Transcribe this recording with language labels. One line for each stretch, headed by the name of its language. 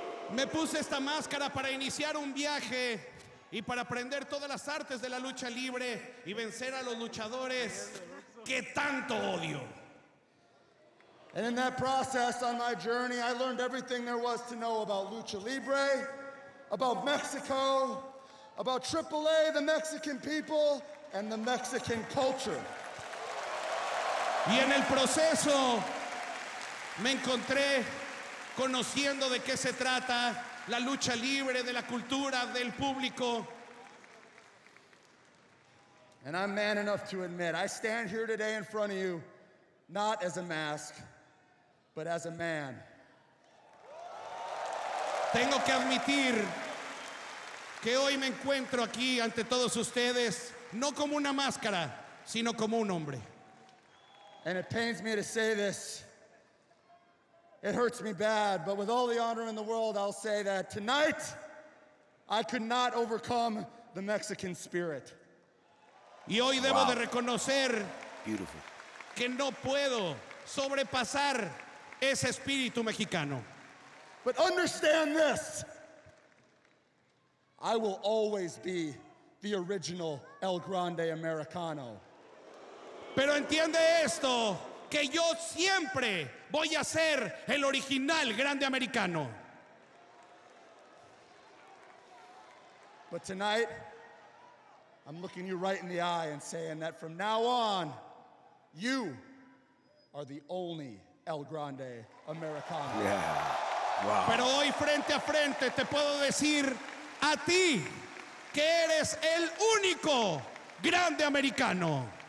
Spanish: Me puse esta máscara para iniciar un viaje y para aprender todas las artes de la lucha libre y vencer a los luchadores que tanto odio.
English: And in that process, on my journey, I learned everything there was to know about lucha libre, about Mexico, about AAA, the Mexican people, and the Mexican culture.
Spanish: Y en el proceso me encontré conociendo de qué se trata la lucha libre, de la cultura, del público.
English: And I'm man enough to admit, I stand here today in front of you, not as a mask, but as a man.
Spanish: Tengo que admitir que hoy me encuentro aquí ante todos ustedes no como una máscara, sino como un hombre.
English: And it pains me to say this. It hurts me bad, but with all the honor in the world, I'll say that tonight, I could not overcome the Mexican spirit.
Spanish: Y hoy debo de reconocer
English: Beautiful.
Spanish: que no puedo sobrepasar ese espíritu mexicano.
English: But understand this. I will always be the original El Grande Americano.
Spanish: Pero entiende esto, que yo siempre voy a ser el original grande americano.
English: But tonight, I'm looking you right in the eye and saying that from now on, you are the only El Grande Americano. Yeah. Wow.
Spanish: Pero hoy frente a frente te puedo decir a ti que eres el único grande americano.